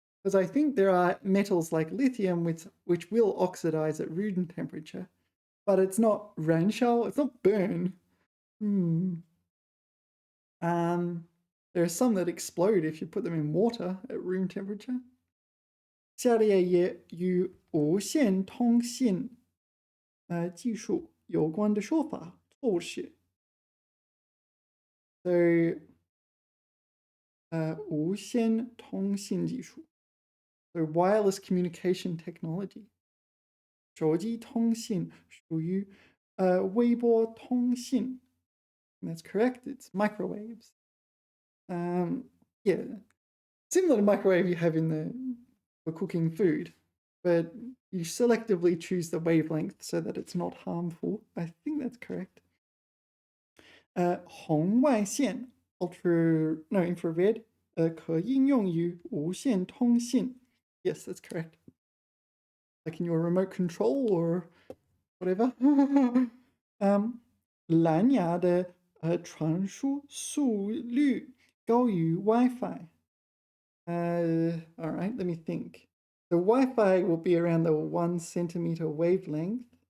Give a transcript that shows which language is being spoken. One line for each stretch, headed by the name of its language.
English: Because I think there are metals like lithium which will oxidize at room temperature, but it's not
Chinese: 燃烧,
English: it's not burn. There are some that explode if you put them in water at room temperature.
Chinese: 下列也与无线通信技术有关的说法错误是
English: So
Chinese: 无线通信技术
English: So wireless communication technology
Chinese: 手机通信属于微波通信
English: That's correct, it's microwaves. Yeah, similar to microwave you have for cooking food, but you selectively choose the wavelength so that it's not harmful. I think that's correct.
Chinese: 红外线 infrared 可应用于无线通信.
English: Yes, that's correct. Like in your remote control or whatever.
Chinese: 蓝牙的传输速率高于 Wi-Fi.
English: All right, let me think. The Wi-Fi will be around the 1 centimeter wavelength.